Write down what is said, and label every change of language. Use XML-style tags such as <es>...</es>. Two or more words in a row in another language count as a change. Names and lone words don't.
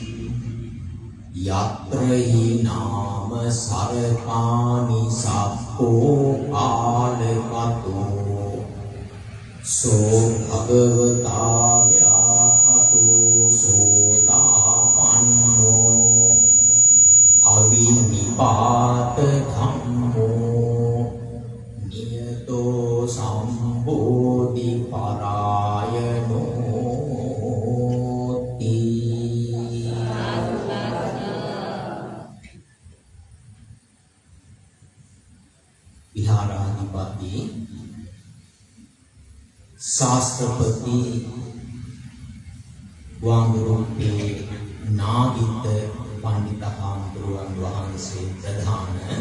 <pi>යත්‍රහි නාම සරපානි සක්ඛෝ ආලකතෝ සෝ භගවතා ව්‍යාහතෝ සෝතාපන්නෝ අවිනිපාත ධම්මෝ නියතෝ සම්බෝධි පරායනෝ</pi> <si>විහාරාධිපති ශාස්ත්‍රපති වංගුරුපේ නාගිත පණ්ඩිතහාමුදුරුවන් වහන්සේ ප්‍රධාන</si>